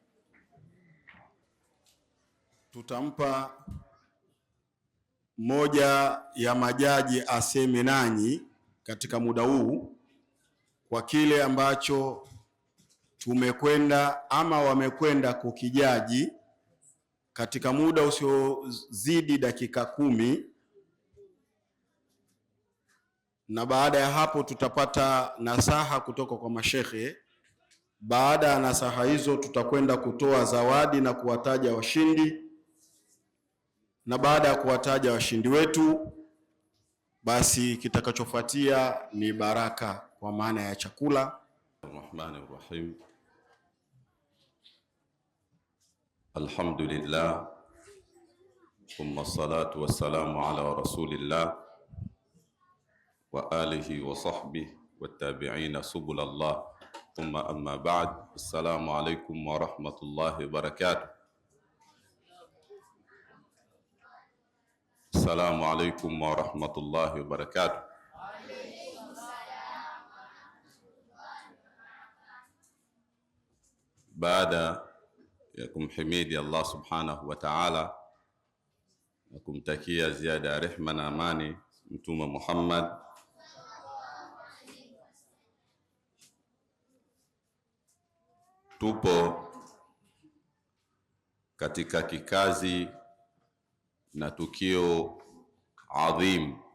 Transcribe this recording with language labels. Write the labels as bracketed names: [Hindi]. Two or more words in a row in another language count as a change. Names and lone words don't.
[Swahili] Tutampa moja ya majaji aseme nanyi katika muda huu kwa kile ambacho tumekwenda ama wamekwenda kukijaji katika muda usiozidi dakika 10, na baada ya hapo tutapata nasaha kutoka kwa mashekhe. Baada ya nasaha hizo tutakwenda kutoa zawadi na kuwataja washindi, na baada ya kuwataja washindi wetu basi kitakachofuatia ni baraka kwa maana ya chakula. [Arabic] الرحمن الرحيم. الحمد لله، ثم الصلاة والسلام على رسول الله وآله وصحبه والتابعين سبل الله، ثم أما بعد. السلام عليكم ورحمة الله وبركاته. السلام عليكم ورحمة الله وبركاته. [Swahili] Baada ya kumhimidi Allah [Arabic] سبحانه وتعالى [Swahili] na kumtakia ziada ya rehma na amani Mtume Muhammad, tupo katika kikazi na tukio adhim,